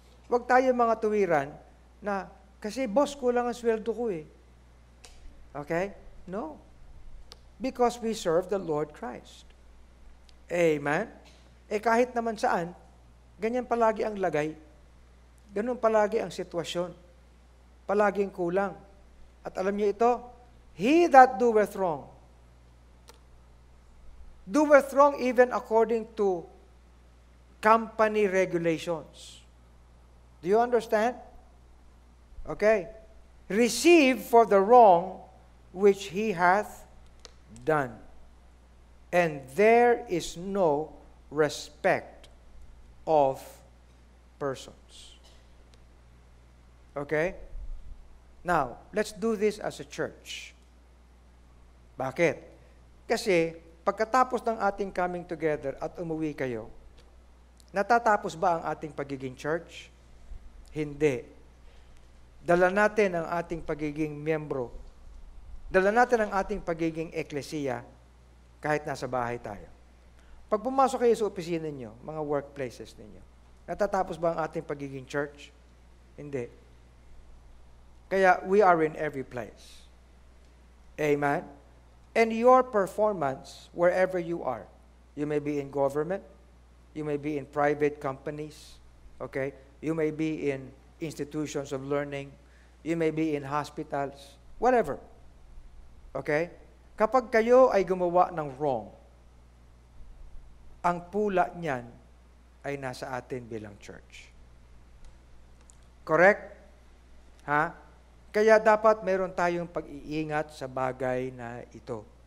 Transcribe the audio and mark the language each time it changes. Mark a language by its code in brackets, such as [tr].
[tl] Huwag tayo mga tuwiran na, kasi boss, kulang ang sweldo ko eh. [en] Okay? No. Because we serve the Lord Christ. Amen? [tl] Eh kahit naman saan, ganyan palagi ang lagay. Ganun palagi ang sitwasyon. Palaging kulang. At alam niyo ito, [en] he that doeth wrong even according to company regulations. Do you understand? Okay. Receive for the wrong which he hath done. And there is no respect of persons. Okay? Now, let's do this as a church. [tl] Bakit? Kasi, pagkatapos ng ating [en] coming together [tl] at umuwi kayo, natatapos ba ang ating pagiging church? Hindi. Dala natin ang ating pagiging miyembro. Dala natin ang ating pagiging eklesiya kahit nasa bahay tayo. Pag pumasok kayo sa opisina ninyo, mga workplaces ninyo, natatapos ba ang ating pagiging church? Hindi. [en] Kaya we are in every place. Amen? And your performance, wherever you are, you may be in government, you may be in private companies, okay? You may be in institutions of learning, you may be in hospitals, whatever. Okay? [tl] Kapag kayo ay gumawa ng wrong, ang pula niyan ay nasa atin bilang church. Correct? Ha? Kaya dapat meron tayong pag-iingat sa bagay na ito.